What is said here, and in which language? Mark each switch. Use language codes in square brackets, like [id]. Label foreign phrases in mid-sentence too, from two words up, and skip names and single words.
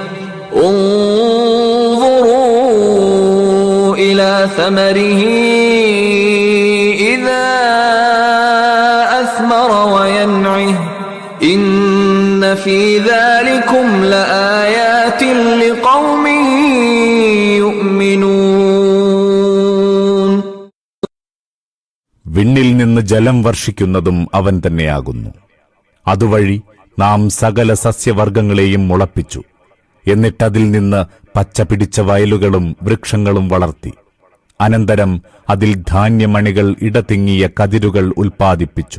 [ar] انظروا إلى ثمره إذا أثمر وينعه إن في ذلكم لآيات لقوم يؤمنون. [ml] വിണ്ണിൽ നിന്ന് ജലം വർഷിക്കുന്നതും അവൻ തന്നെയാകുന്നു. അതുവഴി നാം സകല സസ്യവർഗങ്ങളെയും മുളപ്പിച്ചു. എന്നിട്ടതിൽ നിന്ന് പച്ച പിടിച്ച വയലുകളും വൃക്ഷങ്ങളും വളർത്തി. അനന്തരം അതിൽ ധാന്യമണികൾ ഇടതിങ്ങിയ കതിരുകൾ ഉൽപ്പാദിപ്പിച്ചു.